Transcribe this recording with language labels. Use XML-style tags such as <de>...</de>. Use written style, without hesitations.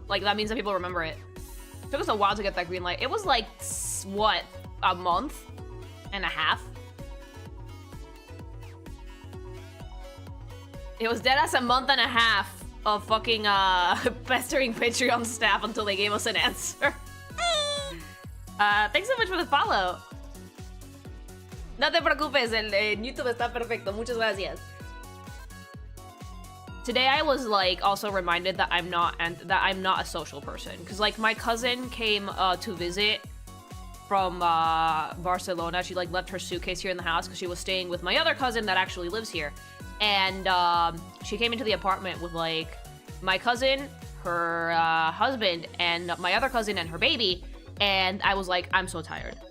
<en>Like, that means that people remember it. Took us a while to get that green light. It was like, what, a month and a half? It was deadass a month and a half of fucking pestering Patreon staff until they gave us an answer. Thanks so much for the follow.</en> <es>No te preocupes, el YouTube está perfecto. Muchas gracias.</es> <en>Today I was like also reminded that I'm not a social person, because like my cousin came to visit from Barcelona. She like left her suitcase here in the house because she was staying with my other cousin that actually lives here, and she came into the apartment with like my cousin, her husband, and my other cousin and her baby, and I was like, I'm so tired.</en>